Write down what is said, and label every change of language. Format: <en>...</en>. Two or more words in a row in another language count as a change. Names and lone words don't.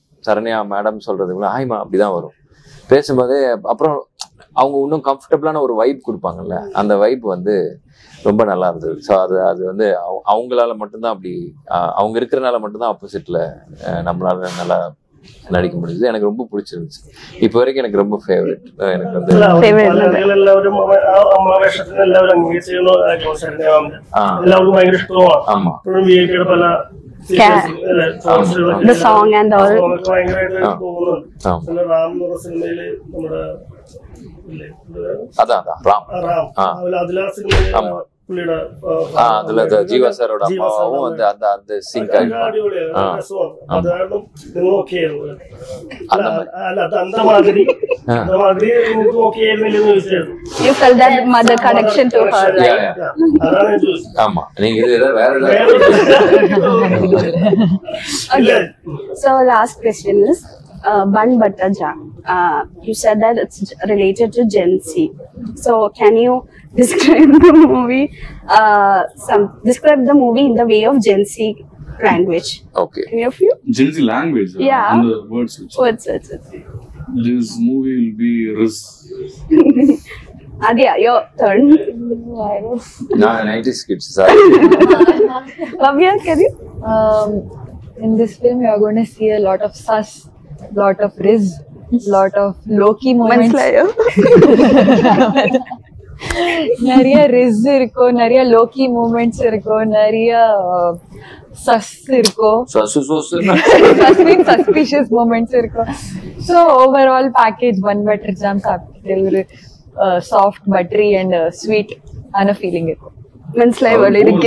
<ta>சரண்யா மேடம் சொல்றதுக்குள்ள ஆய்மா அப்படிதான் வரும். பேசும்போதே அப்புறம் அவங்க இன்னும் கம்ஃபர்டபுளான ஒரு வைப் கொடுப்பாங்கல்ல, அந்த வைப் வந்து ரொம்ப நல்லா இருந்தது. ஸோ அது வந்து அவங்களால மட்டும்தான் அப்படி அவங்க இருக்கிறனால மட்டும்தான் ஆப்போசிட்ல நம்மளால நல்லா நடிக்க முடிஞ்சது. எனக்கு ரொம்ப பிடிச்சிருந்துச்சு. இப்போ வரைக்கும் எனக்கு ரொம்ப ஃபேவரட். எனக்கு வந்து</ta> <ml>എല്ലാവരും അമ്മ വേഷത്തിന് എല്ലാവരും അംഗീകരിച്ചു. ഭയങ്കര ഇഷ്ടമാണ്.</ml> <ta>ஆமா</ta> <ml>പല</ml> <en>The song and all.</en> <ml>ഭയങ്കരമായിട്ട് തോന്നുന്നുണ്ട്. പിന്നെ റാം എന്ന് പറഞ്ഞ സിനിമയില് നമ്മുടെ</ml> <ta>அதான் ராம்</ta> <ml>അതിലാ സിനിമയില് പുള്ളിയുടെ</ml> <ta>அதுல ஜீவா சாரோட அம்மாவும் வந்து அந்த சிங்க் അല്ല அந்த മാതിരി</ta> <en>You felt that mother connection to her, right?</en> <ml>അതാണ് ഞാൻ ചോദിച്ചത്.</ml> <ta>ஆமா நீங்க இது வேற</ta> <en>Okay. So last question is Bun Butter Jam. You said that it's related to Gen Z. So can you describe the movie? Describe the movie in the way of Gen Z language. ஓகே. Any of you? Gen Z language. Yeah. And the words. Words. This movie will be Riz. Adya, your turn. நான் 90s kids sorry. Bhavya, can you? In this film, you are going to see a lot of sus, lot of Riz, lot of Loki moments.</en> <ta>நிறைய ரிஸ் இருக்கும், நிறைய</ta> <en>Loki moments</en> <ta>இருக்கும், நிறைய சஸ் இருக்கும்,</ta> <en>suspicious moments</en> <ta>இருக்கும்.</ta> <en>so overall package</en> <ta>பன் பட்டர் ஜாம் சாப்பிட்டு ஒரு</ta> <en>soft buttery and sweet</en> <ta>ஆன ஃபீலிங் இருக்கும்.</ta> <ml>മനസ്സിലായി പോലെ</ml>